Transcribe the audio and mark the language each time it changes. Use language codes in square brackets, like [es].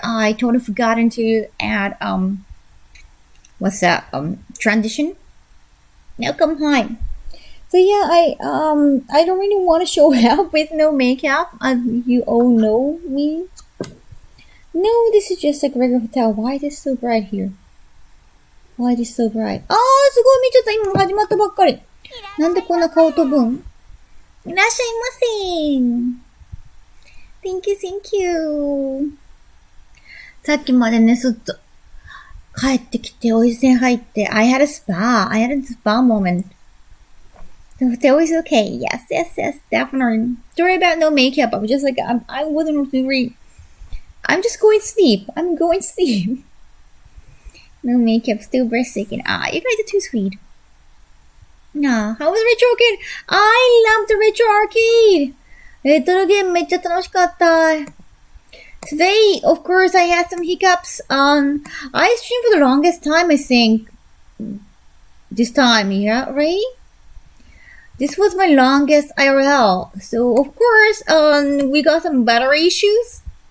[en] I totally forgotten to add what's that transition. Now come hi. So yeah, I don't really want to show up with no makeup. You all know me. No, this is just like a regular hotel. Why is it so bright here? Why is it so bright? [ja] あー、すごい見ちゃった。今始まったばっかり。なんでこんな顔飛ぶん？いらっしゃいませ。 [en] Thank you, thank you. [ja] さっきまでね、帰ってきて、お湯洗入って、 [en] I had a spa moment. That was okay. Yes, definitely. Sorry about no makeup. I was just like, I wasn't really, I'm just going to sleep. I'm going to sleep. No makeup, still breathtaking. You guys are too sweet. How was the retro arcade? I loved the retro arcade. [ja] レトロゲームめっちゃ楽しかった。 [en] Today, of course, I had some hiccups. I streamed for the longest time, I think. This time, yeah, right? This was my longest IRL. So, of course, we got some battery issues.